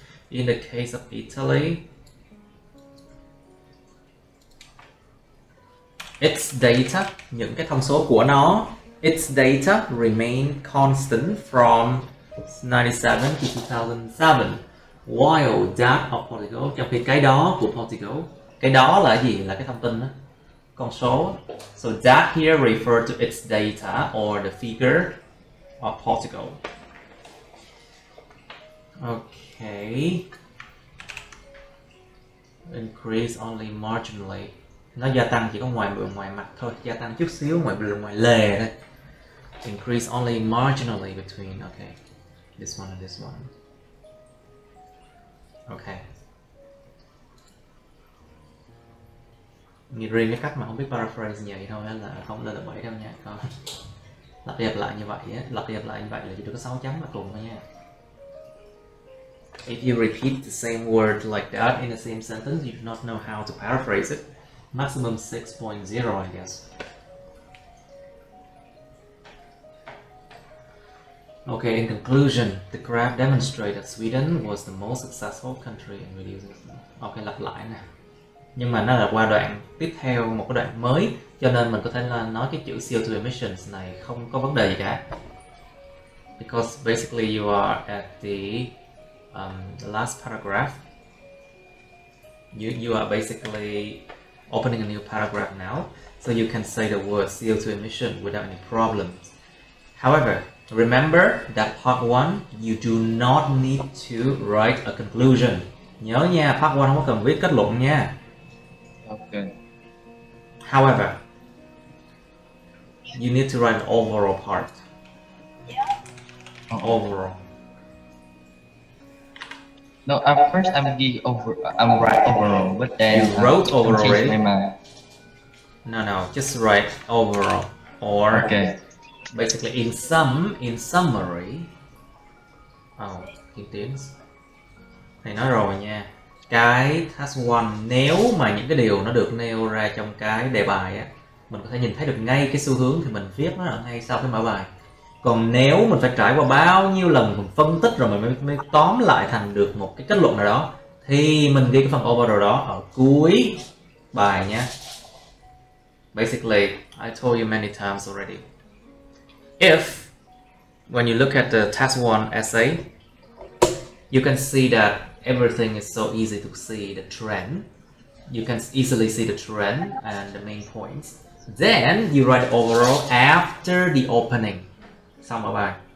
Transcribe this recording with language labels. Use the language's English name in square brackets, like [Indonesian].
[English] In the case of Italy, its data, [Vietnamese] những cái thông số của nó, [English] its data remain constant from 97 to 2007, while that of Portugal, [Vietnamese] trong khi cái đó của Portugal, cái đó là gì? Là cái thông tin đó, con số. [English] So that here refer to its data or the figure of Portugal. Okay. Increase only marginally. [Vietnamese] Nó gia tăng chỉ có ngoài mặt thôi, gia tăng chút xíu ngoài lề thôi. [English] Increase only marginally between, okay, this one and this one. Okay. [Vietnamese] Nghĩ riêng cái cách mà không biết paraphrase như vậy thôi là không lên là 7 đâu nha. Còn lặp đi lặp lại như vậy á, là chỉ được có 6 chấm là cùng thôi nha. [English] If you repeat the same word like that in the same sentence, you do not know how to paraphrase it. Maximum 6.0, I guess. Okay, in conclusion, the graph demonstrates that Sweden was the most successful country in reducing. [Vietnamese] Okay, lặp lại nè. Nhưng mà nó là qua đoạn tiếp theo, một cái đoạn mới, cho nên mình có thể là nói cái chữ CO2 emissions này không có vấn đề gì cả. [English] Because basically you are at the last paragraph. You are basically opening a new paragraph now, so you can say the word CO2 emission without any problems. However, remember that part 1, you do not need to write a conclusion. [Vietnamese] Nhớ nha, part 1 không có cần viết kết luận nha. [English] Okay. However, you need to write an overall part. Overall. No, at first I'm write overall, but then you wrote overall already. My mind. No, just write overall, or okay. Basically in summary. [Vietnamese] Kim Tiến thầy nói rồi nha, cái task 1 nếu mà những cái điều nó được nêu ra trong cái đề bài á, mình có thể nhìn thấy được ngay cái xu hướng thì mình viết nó ở ngay sau cái mở bài. Còn nếu mình phải trải qua bao nhiêu lần mình phân tích rồi mình mới tóm lại thành được một cái kết luận nào đó, thì mình ghi cái phần overall đó ở cuối bài nhé. [English] Basically, I told you many times already. If, when you look at the task 1 essay, you can see that everything is so easy to see the trend. You can easily see the trend and the main points. Then you write overall after the opening. [Vietnamese] Xong ở bài.